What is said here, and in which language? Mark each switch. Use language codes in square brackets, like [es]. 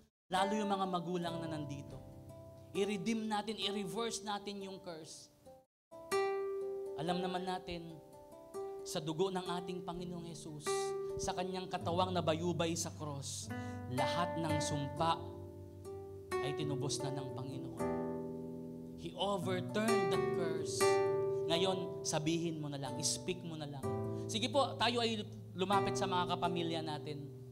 [tl] Lalo yung mga magulang na nandito. I-redeem natin, i-reverse natin yung curse. Alam naman natin, sa dugo ng ating Panginoong Jesus, sa kanyang katawang nabayubay sa cross, lahat ng sumpa ay tinubos na ng Panginoon. [en] He overturned that curse. [tl] Ngayon, sabihin mo na lang, speak mo na lang. Sige po, tayo ay lumapit sa mga kapamilya natin.